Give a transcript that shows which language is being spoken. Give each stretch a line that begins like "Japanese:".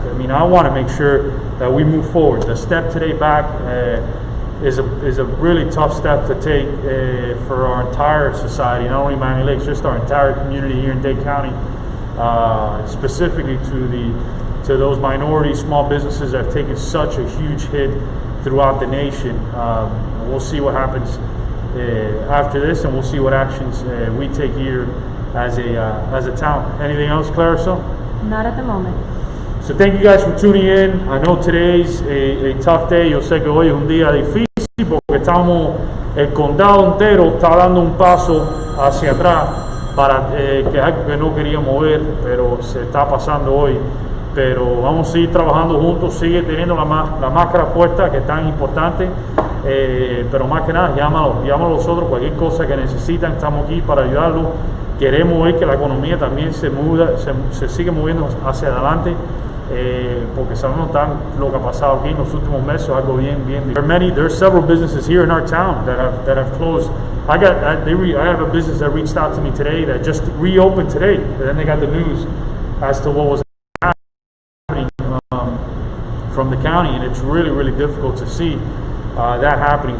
English: I mean, I want to make sure that we move forward. The step today back is a really tough step to take for our entire society, not only Miami Lakes, just our entire community here in Dade County, specifically to those minority small businesses that have taken such a huge hit throughout the nation. We'll see what happens after this, and we'll see what actions we take here as a town. Anything else, Clarissa? Not at the moment. So thank you guys for tuning in. I know today's a tough day.
Spanish: Yo sé que hoy es un día difícil porque el condado entero está dando un paso hacia atrás para que es algo que no queríamos ver, pero se está pasando hoy. Pero vamos a seguir trabajando juntos. Sigue teniendo la máscara puesta, que es tan importante. Pero más que nada, llámalo a nosotros, cualquier cosa que necesitan, estamos aquí para ayudarlos. Queremos ver que la economía también se sigue moviendo hacia adelante, porque sabemos tan lo que ha pasado aquí en los últimos meses, algo bien.
English: There are several businesses here in our town that have closed. I have a business that reached out to me today that just reopened today, and then they got the news as to what was happening from the county, and it's really difficult to see that happening.